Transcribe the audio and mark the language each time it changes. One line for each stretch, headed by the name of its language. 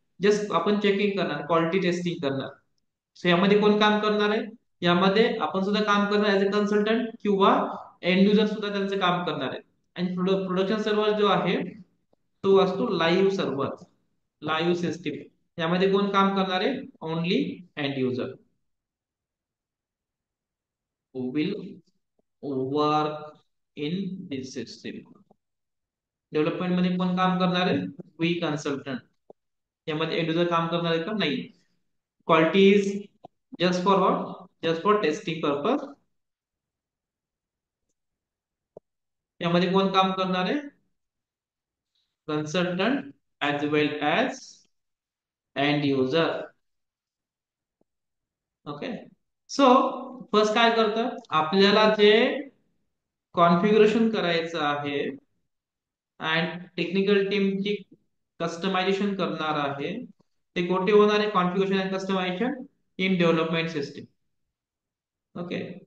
Marathi: Just आपण checking करणार, quality testing करणार. सो यामध्ये कोण काम करणार आहे? यामध्ये आपण सुद्धा काम करणार ऍज अ कन्सल्टंट किंवा एंड युजर सुद्धा त्यांचं काम करणार आहे. आणि प्रोडक्शन सर्व्हर जो आहे तो असतो लाईव्ह सर्व्हर, लाईव्ह सिस्टीम. यामध्ये कोण काम करणार आहे?
English: Only end user who will work in this system.
Marathi: Development मध्ये कोण काम करणार आहे? We consultant. यामध्ये एंड युजर काम करणार आहे का? नाही.
English: Quality is just for what? Just for testing purpose.
Marathi: यामध्ये कोण काम करणार आहे?
English: Consultant as well as end user. Okay.
Marathi: So first काय करतं, आपल्याला जे कॉन्फिगरेशन करायचं आहे अँड टेक्निकल टीमची कस्टमायझेशन करणार आहे, ते कुठे होणार आहे?
English: Configuration and customization in development system. Okay.